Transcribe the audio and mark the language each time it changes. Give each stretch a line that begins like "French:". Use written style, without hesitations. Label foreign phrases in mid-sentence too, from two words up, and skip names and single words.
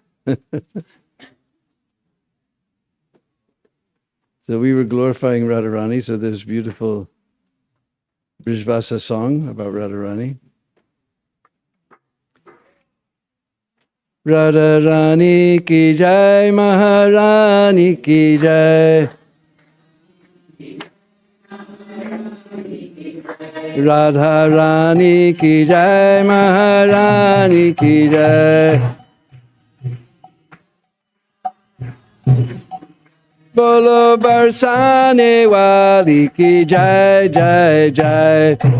English: So we were glorifying Radharani, so there's beautiful Brijvasa song about Radharani.
Hindi: राधारानी की जय, महारानी की जय. राधारानी की जय, महारानी की जय. बोलो बरसाने वाली की जय, जय, जय.